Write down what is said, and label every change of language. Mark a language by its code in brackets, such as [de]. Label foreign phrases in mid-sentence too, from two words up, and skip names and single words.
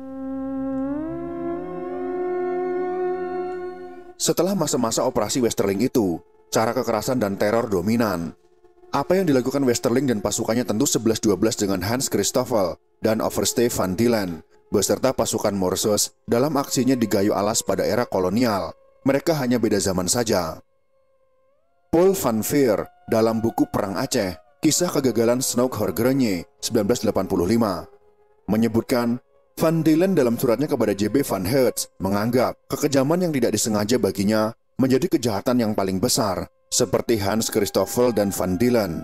[id] Setelah masa-masa operasi Westerling itu, cara kekerasan dan teror dominan. Apa yang dilakukan Westerling dan pasukannya tentu 11-12 dengan Hans Christoffel dan Overste van Dillen, beserta pasukan Morses dalam aksinya di Gayo Alas pada era kolonial. Mereka hanya beda zaman saja. Paul van Veer dalam buku Perang Aceh, Kisah Kegagalan Snoeck-Hergrenje 1985, menyebutkan Van Dillen dalam suratnya kepada J.B. van Hertz menganggap kekejaman yang tidak disengaja baginya menjadi kejahatan yang paling besar, seperti Hans Christoffel dan Van Dillen.